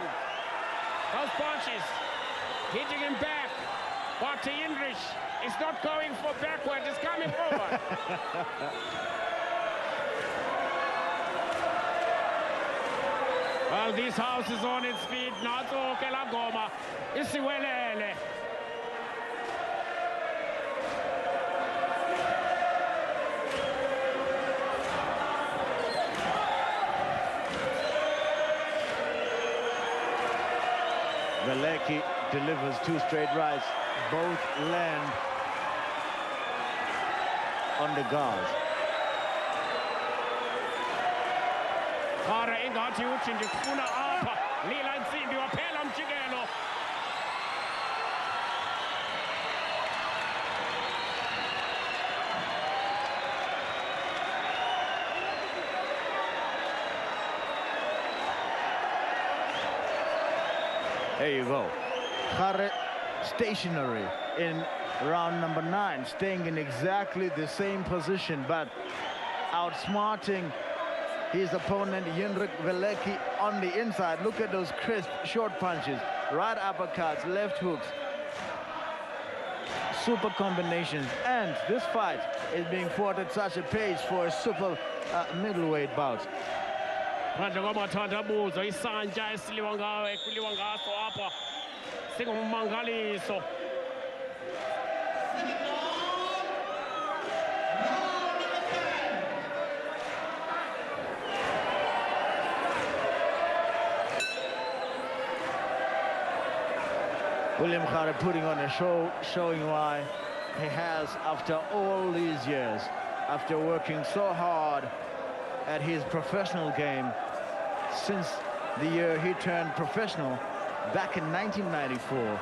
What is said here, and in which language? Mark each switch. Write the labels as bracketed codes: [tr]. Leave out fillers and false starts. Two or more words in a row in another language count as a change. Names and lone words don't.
[en] Those punches, hitting him back. But Jindrich is not going for backward, it's coming forward. Well, this house is on its feet. [xh] Nazo Kelagoma. Isiwelele. [en] Velecki delivers two straight rights. Both land on the guards. [xh] Gare ingathi uJindrich ufuna apha. Lila insimbi waphela umjikelo. [en] There you go. Gare stationary in round number 9, staying in exactly the same position, but outsmarting his opponent, Jindrich Velecki, on the inside. Look at those crisp, short punches, right uppercuts, left hooks. Super combinations. And this fight is being fought at such a pace for a super middleweight bout. [xh] Phandle kwamathandabuzo isantya esiliwa ngayo ekuliwa ngaso apha singummangaliso. [en] William Gare putting on a show, showing why he has, after all these years, after working so hard at his professional game since the year he turned professional back in 1994.